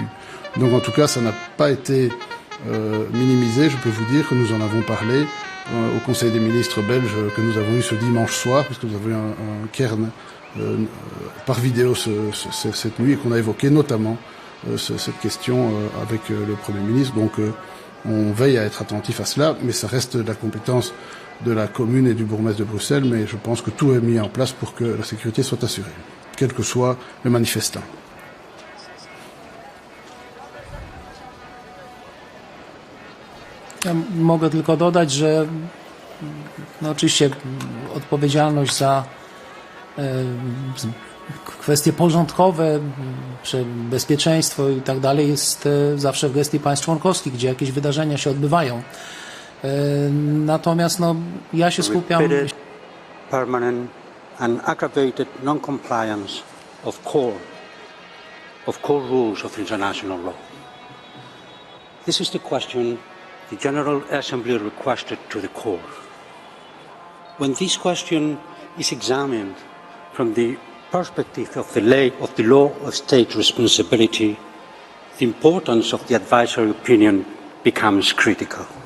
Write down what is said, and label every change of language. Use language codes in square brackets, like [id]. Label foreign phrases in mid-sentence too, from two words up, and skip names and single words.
[fr] Donc, en tout cas, ça n'a pas été minimisé. Je peux vous dire que nous en avons parlé au Conseil des ministres belges que nous avons eu ce dimanche soir, puisque nous avons eu un cairn par vidéo cette nuit et qu'on a évoqué notamment cette question avec le Premier ministre. Donc on veille à être attentif à cela, mais ça reste de la compétence de la commune et du bourgmestre de Bruxelles, mais je pense que tout est mis en place pour que la sécurité soit assurée, quel que soit le manifestant. [pl] Ja mogę tylko dodać, że no oczywiście odpowiedzialność za kwestie porządkowe, bezpieczeństwo i tak dalej jest zawsze w gestii państw członkowskich, gdzie jakieś wydarzenia się odbywają. Natomiast no, ja się skupiam... [en] Permanent and aggravated non-compliance of core rules of international law. This is the question the General Assembly requested to the Court. When this question is examined from the perspective of the law of state responsibility, the importance of the advisory opinion becomes critical.